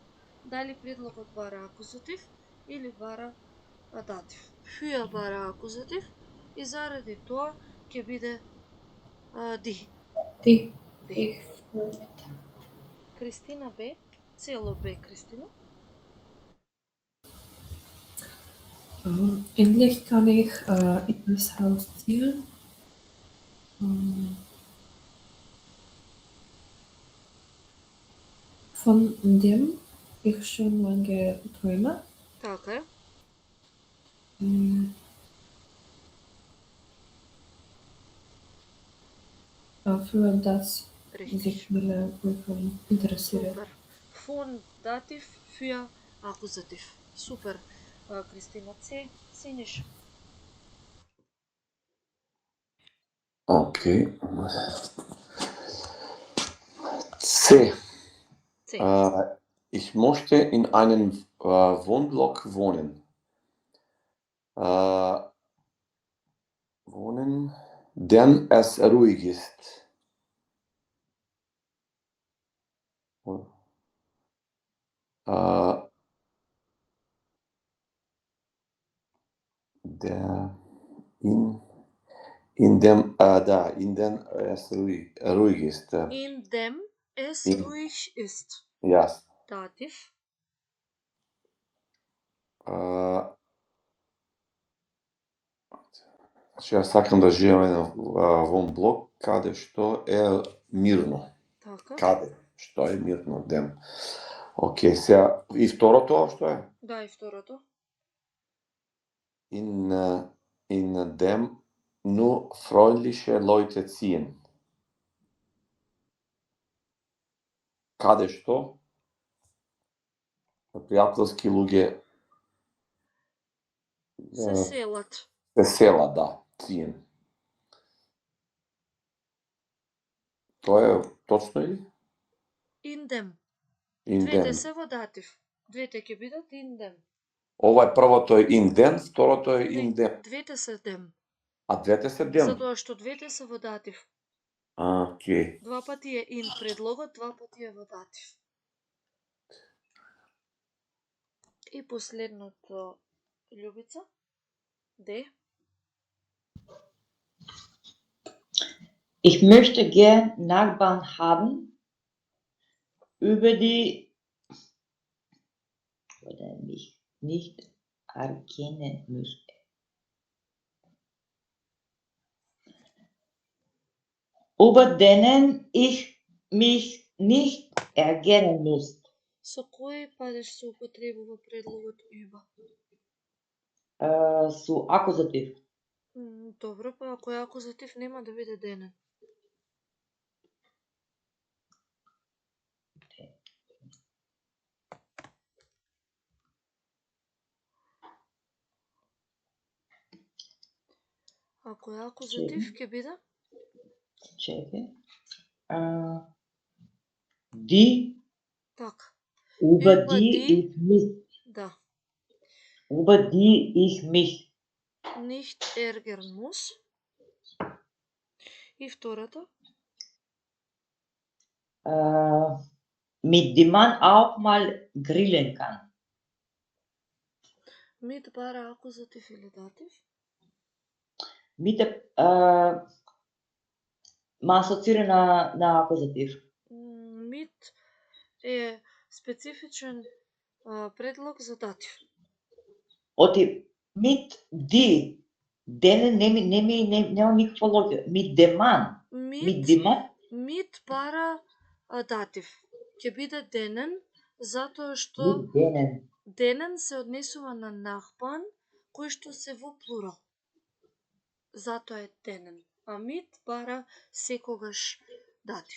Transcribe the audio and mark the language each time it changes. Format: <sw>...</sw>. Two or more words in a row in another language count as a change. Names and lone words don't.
<mk>Дали предлогот бара акузатив или бара датив. Für бара акузатив и заради тоа ќе биде ди. Ди. Ди. Кристина Б. Цело Б, Кристина.</mk> <de>Endlich kann ich in das Haus ziehen. Von dem ich schon lange träume.</de> <mk>Така е.</mk> <de>Für das Richtig. sich meine Prüfung interessiert.</de> <mk>Супер. Von датив, für акузатив. Супер. Кристина Ц. Синиш. Okay. C. Ц.</mk> <de>Ich möchte in einem Wohnblock wohnen. Wohnen, denn es ruhig ist. In dem es ruhig ist. In dem es ruhig ist.</de> <mk>Yes. Датив. Јас сакам да живеам во блок каде што е мирно. Така. Каде што е мирно дем. Океј, сега и второто што е? Да, и второто.</mk> <de>In dem nur freundliche Leute ziehen.</de> <mk>Каде што пријателски луѓе Се селат. се села, да, ziehen. Тоа е точно или?</mk> <de>In dem. In</de> <mk>Двете</mk> <de>dem.</de> <mk>се во датив. Двете ќе бидат</mk> <de>in dem.</de> <mk>Првото е</mk> <de>in den,</de> <mk>второто е in Не, ден. двете се дем. А двете се ден. Затоа што двете се во датив. Окей. Два пати е in предлогот, два пати е во датив. И последното, Љубица. Де?</mk> <de>Ich möchte gern Nachbarn haben, über die oder mich nicht erkennen müsste. Über denen ich mich nicht ärgern muss.</de> <mk>Со кој падеж се употребува предлогот über? Со акузатив. Добро, па ако е акузатив нема да биде денен. Ако е акузатив, ќе биде? Чекай.</mk> <de>Die,</de> <mk>Така.</mk> <de>über Über die die- ich mich,</de> <mk>Да.</mk> <de>über die ich mich Nicht ärgern muss.</de> <mk>И втората?</mk> <de>mit dem man auch mal grillen kann.</de> <mk>Mit бара акузатив или датив? Mit ма асоцира на акузатив. Mit е специфичен предлог за датив. Оти</mk> <de>mit die denen</de> <mk>нема никаква логика.</mk> <de>Mit dem man. Mit dem man.</de> <mk>Mit бара датив. Ќе биде денен, затоа што</mk> <de>Mit denen.</de> <mk>денен се однесува на Nachbarn, кој што се во плурал. Затоа е денен. А mit бара секогаш датив.</mk>